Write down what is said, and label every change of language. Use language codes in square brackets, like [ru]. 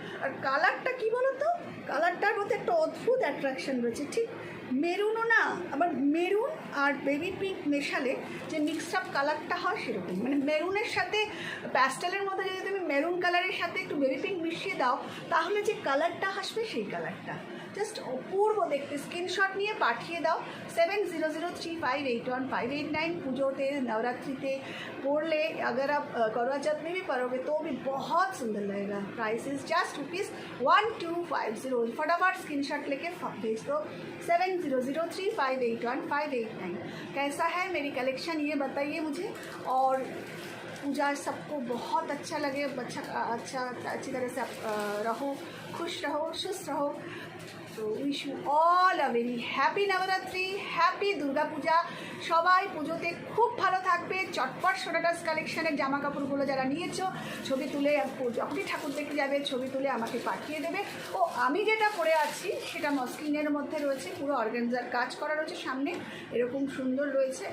[bn] আর কালারটা কী বলো তো, কালারটার মধ্যে একটা অদ্ভুত অ্যাট্রাকশন রয়েছে, ঠিক মেরুনও না, আবার মেরুন আর বেবি পিঙ্ক মেশালে যে মিক্সড আপ কালারটা হয় সেরকম, মানে মেরুনের সাথে প্যাস্টেলের মধ্যে যদি তুমি মেরুন কালারের সাথে একটু বেবি পিঙ্ক মিশিয়ে দাও, তাহলে যে কালারটা আসবে সেই কালারটা জাস্ট অপূর্ব দেখতে। স্ক্রিনশট নিয়ে পাঠিয়ে দাও 7003581589। [hi] পুজোতে, नवरात्रि पढ़ले अगर आप करवा चौथ में भी पढ़ोगे तो भी बहुत सुंदर लगेगा। Price is just ₹1250। फटाफट स्क्रीनशॉट लेके भेज दो 7003581589। कैसा है मेरी कलेक्शन ये बताइए मुझे, और पूजा सबको बहुत अच्छा लगे, अच्छा अच्छी तरह से आप रहो, खुश रहो, सुस्त रहो। [en] तो wish you all a very happy Navratri, happy Durga Puja. [bn] সবাই পুজোতে খুব ভালো থাকবে। চটপট সোনাটাস কালেকশনের জামা কাপড়গুলো যারা নিয়েছো, ছবি তুলে যখনই ঠাকুর দেখতে যাবে ছবি তুলে আমাকে পাঠিয়ে দেবে। ও আমি যেটা পরে আছি সেটা মসলিনের মধ্যে রয়েছে, পুরো অর্গানজার কাজ করা রয়েছে, সামনে এরকম সুন্দর রয়েছে।